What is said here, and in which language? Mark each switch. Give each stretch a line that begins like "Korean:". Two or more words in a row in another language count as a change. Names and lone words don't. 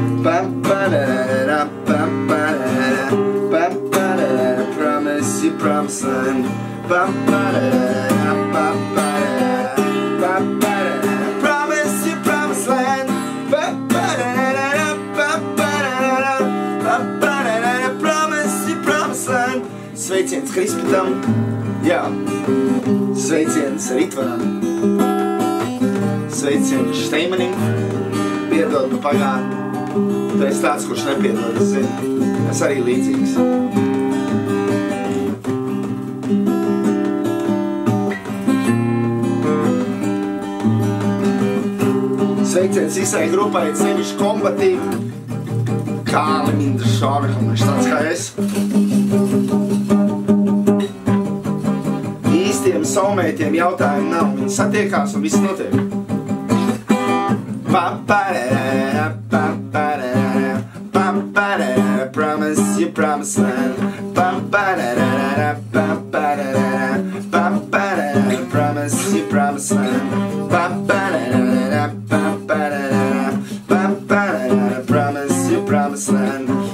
English: Promise you Promised Land. Promise you Promised Land. Promise you Promised Land.
Latvian: Sveiciens Krispitam. Jā. Sveiciens Ritvaram. Sveiciens Šteimanim. Piedod pa pagātni. Tu esi tāds, kurš nepiedod, es zinu. Es arī līdzīgs. Sveiciens visai grupai, sevišķi kombatīvi. Kāli Mindra Šāvekam, viņš tāds kā es. Īstiem soulmateiem jautājumu nav. Viņi satiekās un viss notiek.
English: Promise you Promised Land. Promise you Promised Land. Promise you Promised Land.